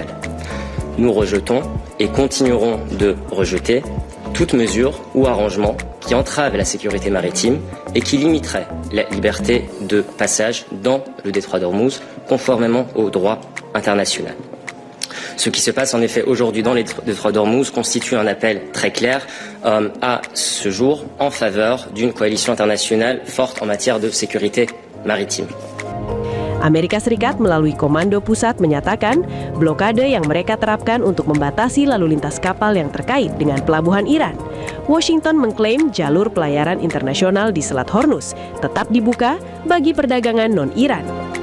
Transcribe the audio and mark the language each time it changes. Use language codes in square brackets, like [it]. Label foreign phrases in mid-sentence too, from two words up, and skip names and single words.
[fr] Nous rejetons et continuerons de rejeter toute mesure ou arrangement qui entrave la sécurité maritime et qui limiterait la liberté de passage dans le détroit d'Ormuz conformément au droit international. Ce qui se passe en effet aujourd'hui dans le détroit d'Ormuz constitue un appel très clair à ce jour en faveur d'une coalition internationale forte en matière de sécurité maritime. [id] Amerika Serikat melalui Komando Pusat menyatakan blokade yang mereka terapkan untuk membatasi lalu lintas kapal yang terkait dengan pelabuhan Iran. Washington mengklaim jalur pelayaran internasional di Selat Hormuz tetap dibuka bagi perdagangan non-Iran.